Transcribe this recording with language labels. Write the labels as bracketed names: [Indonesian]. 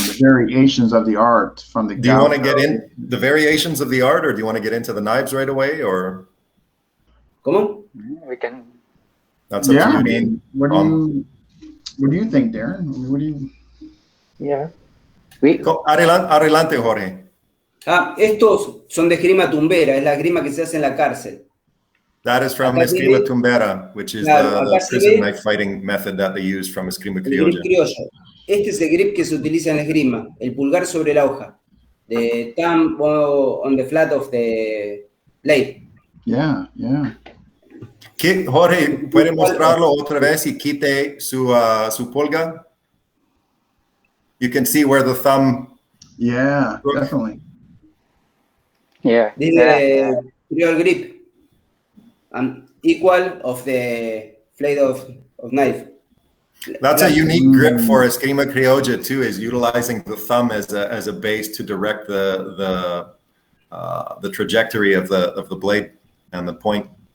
[English] The variations of the art from the. Do you want to get in the variations of the art, or do you want to get into the knives right away, or? [Spanish] ¿Cómo? [English] We can. That's up to you. I mean, what do you think, Darren? What do you? Yeah. [Spanish] Adelante, Jorge. Estos son de esgrima tumbera, es la esgrima que se hace en la cárcel. [English] That is from Esgrima Tumbera, which is the prison knife fighting method that they use from Esgrima Criolla. [Spanish] Este es el grip que se utiliza en la esgrima, el pulgar sobre la hoja. [English] The thumb on the flat of the blade. Yeah. [Spanish] Jorge, ¿puede mostrarlo otra vez y quite su pulgar? [English] You can see where the thumb. Yeah, definitely. Yeah. This is the real grip. Equal of the blade of knife. That's a unique grip for Esgrima Criolla too, is utilizing the thumb as a base to direct the trajectory of the blade and the point.